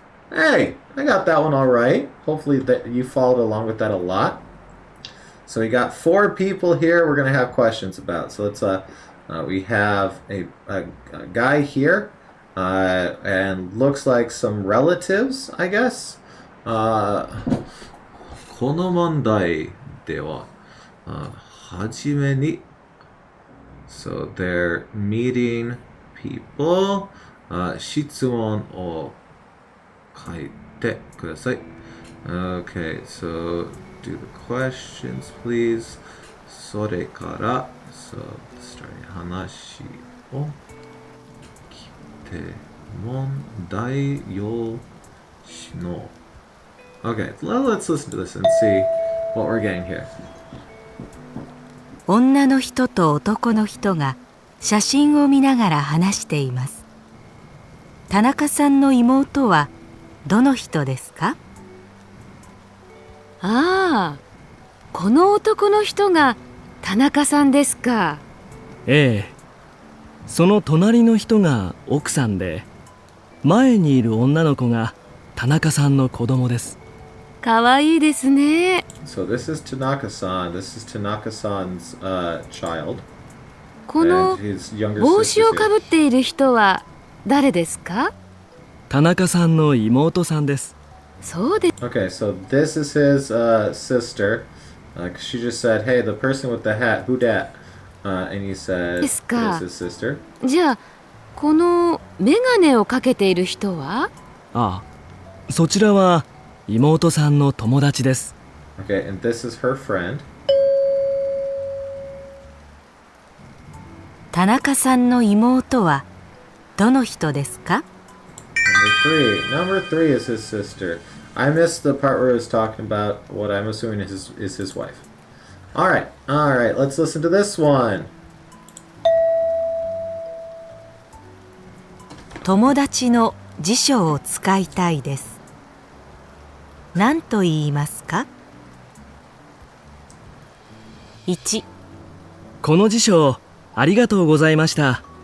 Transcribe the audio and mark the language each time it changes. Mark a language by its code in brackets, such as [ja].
[en] Hey, I got that one all right. Hopefully that you followed along with that a lot. So we got 4 people here we're going to have questions about. So let's, we have a guy here, and looks like some relatives, I guess. [ja] この問題では、はじめに [en] So they're meeting people. [ja] 質問を書いてください。 [en] Okay, so do the questions, please. [ja] それから、 [en] so starting [ja] 話を聞いて問題用紙の [en] Okay, let's listen to this and see what we're getting here. [ja] 女の人と男の人が写真を見ながら話しています。田中さんの妹はどの人ですか？ああ、この男の人が田中さんですか。ええ。その隣の人が奥さんで、前にいる女の子が田中さんの子供です。かわいいですね。 [en] So this is Tanaka-san. This is Tanaka-san's child. [ja] この [en] And his younger [ja] 帽子 [en] sister's [ja] をかぶっている人は誰ですか？田中さんの妹さんです。そうです。 [en] Okay, so this is his sister. She just said, "Hey, the person with the hat, who dat?" And he said, This "This guy. is his sister." [ja] じゃあこのメガネをかけている人は？ああ、そちらは妹さんの友達です。 [en] Okay, and this is her friend. [ja] 田中さんの妹はどの人ですか？ [en] Number three is his sister. I missed the part where it was talking about what I'm assuming is his wife. All right, let's listen to this one. [ja] 友達の辞書を使いたいです。何と言いますか？ 1、この辞書ありがとうございました。